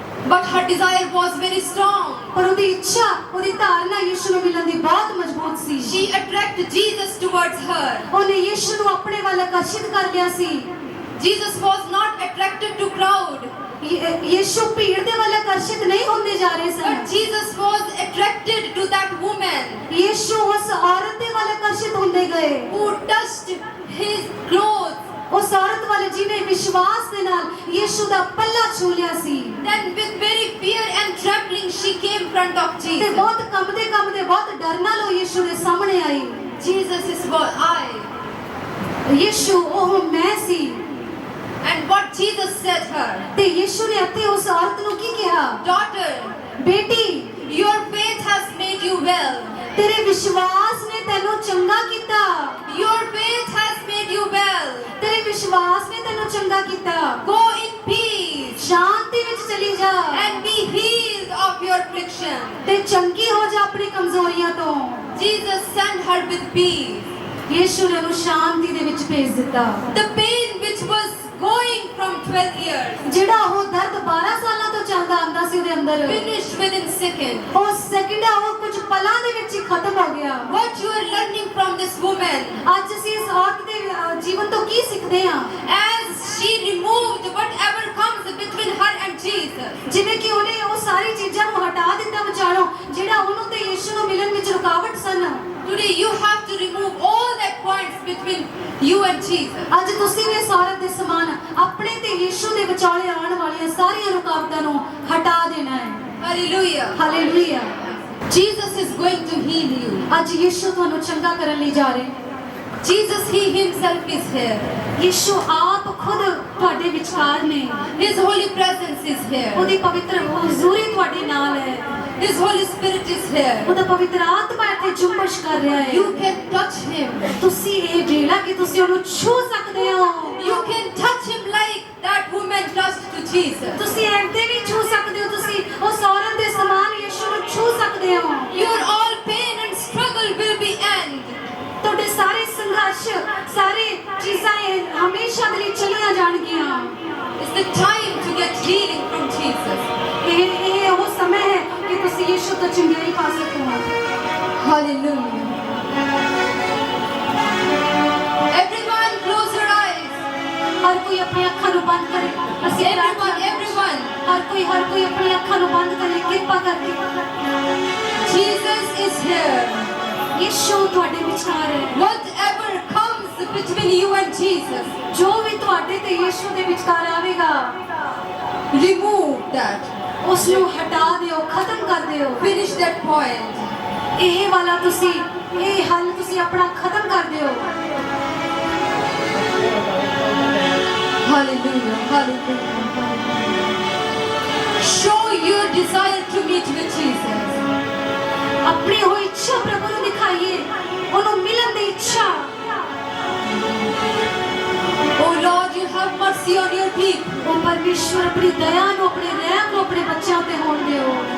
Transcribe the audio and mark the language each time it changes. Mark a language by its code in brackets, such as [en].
[en] but her desire was very strong. [pa] ਪਰ ਉਹਦੀ ਇੱਛਾ, ਉਹਦੀ ਧਾਰਨਾ ਯਿਸੂ ਨੂੰ ਮਿਲਣ ਦੀ ਬਹੁਤ ਮਜ਼ਬੂਤ ਸੀ। [en] She attracted Jesus towards her. [pa] ਉਹਨੇ ਯਿਸੂ ਨੂੰ ਆਪਣੇ ਵੱਲ ਆਕਰਸ਼ਿਤ ਕਰ ਲਿਆ ਸੀ। [en] Jesus was not attracted to crowd. [pa] ਯਿਸੂ ਭੀੜ ਦੇ ਵੱਲ ਆਕਰਸ਼ਿਤ ਨਹੀਂ ਹੁੰਦੇ ਜਾ ਰਹੇ ਸਨ, [en] But Jesus was attracted to that woman [pa] ਯਿਸੂ ਉਸ ਔਰਤ ਦੇ ਵੱਲ ਆਕਰਸ਼ਿਤ ਹੁੰਦੇ ਗਏ [en] who touched his clothes. [pa] ਉਸ ਔਰਤ ਵੱਲ ਜਿਹਨੇ ਵਿਸ਼ਵਾਸ ਦੇ ਨਾਲ ਯਿਸੂ ਦਾ ਪੱਲਾ ਛੂ ਲਿਆ ਸੀ। [en] Then with very fear and trembling she came in front of [pa] ਤੇ [en] Jesus. [pa] ਬਹੁਤ ਕੰਬਦੇ ਬਹੁਤ ਡਰ ਨਾਲ ਉਹ ਯਿਸੂ ਦੇ ਸਾਹਮਣੇ ਆਈ। [en] Jesus is what I. [pa] ਯਿਸੂ ਉਹ ਮੈਂ ਸੀ। [en] And what Jesus said her, [pa] ਤੇ ਯਿਸੂ ਨੇ ਅਤੇ ਉਸ ਔਰਤ ਨੂੰ ਕੀ ਕਿਹਾ? [en] daughter, [pa] ਬੇਟੀ, [en] your faith has made you well. [pa] ਤੇਰੇ ਵਿਸ਼ਵਾਸ ਨੇ ਤੈਨੂੰ ਚੰਗਾ ਕੀਤਾ। [en] Your faith has made you well. [pa] ਤੇਰੇ ਵਿਸ਼ਵਾਸ ਨੇ ਤੈਨੂੰ ਚੰਗਾ ਕੀਤਾ। [en] Go in peace [pa] ਸ਼ਾਂਤੀ ਵਿੱਚ ਚਲੀ ਜਾ [en] and be healed of your affliction. [pa] ਤੇ ਚੰਗੀ ਹੋ ਜਾ ਆਪਣੀ ਕਮਜ਼ੋਰੀਆਂ ਤੋਂ। [en] Jesus sent her with peace. [pa] ਯਿਸੂ ਨੇ ਉਹਨੂੰ ਸ਼ਾਂਤੀ ਦੇ ਵਿੱਚ ਭੇਜ ਦਿੱਤਾ। [en] The pain which was going from 12 years [pa] ਜਿਹੜਾ ਉਹ ਦਰਦ 12 ਸਾਲਾਂ ਤੋਂ ਚੱਲਦਾ ਆਂਦਾ ਸੀ ਉਹਦੇ ਅੰਦਰ, [en] finished within second. [pa] ਉਹ ਸੈਕਿੰਡਾਂ, ਉਹ ਕੁਝ ਪਲਾਂ ਦੇ ਵਿੱਚ ਹੀ ਖਤਮ ਹੋ ਗਿਆ। [en] What you are learning from this woman, [pa] ਅੱਜ ਅਸੀਂ ਇਸ ਔਰਤ ਦੇ ਜੀਵਨ ਤੋਂ ਕੀ ਸਿੱਖਦੇ ਹਾਂ? [en] as she removed whatever comes between her and Jesus. [pa] ਜਿਵੇਂ ਕਿ ਉਹਨੇ ਉਹ ਸਾਰੀ ਚੀਜ਼ਾਂ ਨੂੰ ਹਟਾ ਦਿੱਤਾ ਵਿਚਾਲੋਂ ਜਿਹੜਾ ਉਹਨੂੰ ਤੇ ਯਿਸੂ ਨੂੰ ਮਿਲਣ ਵਿੱਚ ਰੁਕਾਵਟ ਸਨ। [en] Today you have to remove all that points between you and Jesus. [pa] ਅੱਜ ਤੁਸੀਂ ਵੀ ਇਸ ਔਰਤ ਦੇ ਸਮਾਨ ਆਪਣੇ ਤੇ ਯਿਸੂ ਦੇ ਵਿਚਾਲੇ ਆਉਣ ਵਾਲੀਆਂ ਸਾਰੀਆਂ ਰੁਕਾਵਟਾਂ ਨੂੰ ਹਟਾ ਦੇਣਾ ਹੈ। [en] Hallelujah. [pa] Hallelujah. [en] Jesus is going to heal you. [pa] ਅੱਜ ਯਿਸੂ ਤੁਹਾਨੂੰ ਚੰਗਾ ਕਰਨ ਲਈ ਜਾ ਰਿਹਾ। [en] Jesus, He Himself is here. [pa] ਯਿਸੂ ਆਪ ਖੁਦ ਤੁਹਾਡੇ ਵਿਚਕਾਰ ਨੇ। [en] His holy presence is here. [pa] ਉਹਦੀ ਪਵਿੱਤਰ ਹਜ਼ੂਰੀ ਤੁਹਾਡੇ ਨਾਲ ਹੈ। [en] His Holy Spirit is here. [pa] ਉਹਦਾ ਪਵਿੱਤਰ ਆਤਮਾ ਇੱਥੇ ਜੁੰਬਸ਼ ਕਰ ਰਿਹਾ ਹੈ। [en] You can touch Him. [pa] ਤੁਸੀਂ ਇਹ ਵੇਲਾ ਕਿ ਤੁਸੀਂ ਉਹਨੂੰ ਛੂ ਸਕਦੇ ਹੋ। [en] You can touch Him like that woman touched to Jesus. [pa] ਤੁਸੀਂ ਐਂਦੇ ਵੀ ਛੂ ਸਕਦੇ ਹੋ। ਤੁਸੀਂ ਉਸ ਔਰਤ ਦੇ ਸਮਾਨ ਯਿਸੂ ਨੂੰ ਛੂ ਸਕਦੇ ਹੋ। [en] Your all pain and struggle will be end. [pa] ਤੁਹਾਡੇ ਸਾਰੇ ਸੰਘਰਸ਼, ਸਾਰੇ ਚੀਜ਼ਾਂ ਇਹ ਹਮੇਸ਼ਾ ਦੇ ਲਈ ਚਲੀਆਂ ਜਾਣਗੀਆਂ। [en] It's the time to get healing from Jesus. [pa] ਇਹ ਉਹ ਸਮੇਂ ਹੈ ਕਿ ਤੁਸੀਂ ਯਿਸੂ ਤੋਂ ਚੰਗਿਆਈ ਪਾ ਸਕੋ। [en] Hallelujah. Everyone close your eyes. [pa] ਹਰ ਕੋਈ ਆਪਣੀ ਅੱਖਾਂ ਨੂੰ ਬੰਦ ਕਰੇ। ਅਸੀਂ [en] Everyone. [pa] ਹਰ ਕੋਈ ਆਪਣੀ ਅੱਖਾਂ ਨੂੰ ਬੰਦ ਕਰੇ ਕਿਰਪਾ ਕਰਕੇ। [en] Jesus is here. [pa] ਯਿਸੂ ਤੁਹਾਡੇ ਵਿਚਕਾਰ ਹੈ। [en] Whatever comes between you and Jesus, [pa] ਜੋ ਵੀ ਤੁਹਾਡੇ ਤੇ ਯਿਸੂ ਦੇ ਵਿਚਕਾਰ ਆਵੇਗਾ, [en] remove that. [pa] ਉਸ ਨੂੰ ਹਟਾ ਦਿਓ, ਖਤਮ ਕਰ ਦਿਓ। [en] Finish that point. [pa] ਇਹ ਵਾਲਾ ਤੁਸੀਂ, ਇਹ ਹੱਲ ਤੁਸੀਂ ਆਪਣਾ ਖਤਮ ਕਰ ਦਿਓ। [en] Hallelujah. Hallelujah. Show your desire to meet with Jesus. [pa] ਆਪਣੀ ਉਹ ਇੱਛਾ ਪ੍ਰਭੂ ਨੂੰ ਦਿਖਾਈਏ, ਉਹਨੂੰ ਮਿਲਣ ਦੀ ਇੱਛਾ। [en] Oh Lord, you have mercy on your people. [pa] ਉਹ ਪਰਮੇਸ਼ਵਰ ਆਪਣੀ ਦਇਆ ਨੂੰ, ਆਪਣੇ ਰਹਿਮ ਨੂੰ ਆਪਣੇ ਬੱਚਿਆਂ ਤੇ ਹੋਣ ਦਿਓ।